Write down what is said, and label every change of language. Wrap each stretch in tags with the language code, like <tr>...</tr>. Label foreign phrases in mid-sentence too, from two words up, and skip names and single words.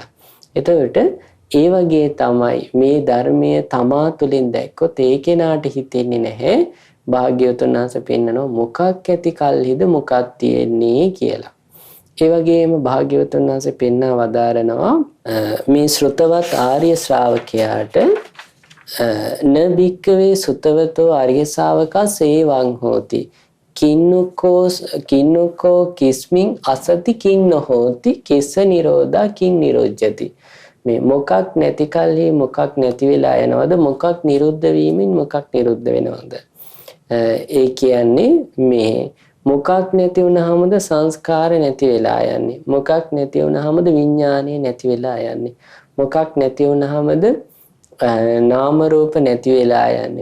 <si>එතකොට ඒ වගේ තමයි මේ ධර්මයේ තමා තුළින් දැක්කොත් ඒ කෙනාට හිතෙන්නේ නැහැ. භාග්‍යවතුන් වහන්සේ පෙන්නනවා මොකක් ඇති කල්හිද මොකක් තියෙන්නේ කියලා. ඒ වගේම භාග්‍යවතුන් වහන්සේ පෙන්වා වදාරනවා මේ ශ්‍රුතවත් ආර්ය ශ්‍රාවකයාට</si> <pi>න භික්කවේ සුතවතෝ ආර්ය ශාවකා සේවං හෝති. කින්නකෝ කිස්මින් අසති කින්න හෝති කිස්ස නිරෝධා කින් නිරෝධ්‍යති.</pi> <si>මේ මොකක් නැති කල්හි මොකක් නැති වෙලා යනවද මොකක් නිරුද්ධ වීමෙන් මොකක් නිරුද්ධ වෙනවද? ඒ කියන්නේ මේ මොකක් නැති වුනහමද සංස්කාර නැති වෙලා යන්නේ. මොකක් නැති වුනහමද විඥානය නැති වෙලා යන්නේ. මොකක් නැති වුනහමද නාම රූප නැති වෙලා යන්නේ.</si>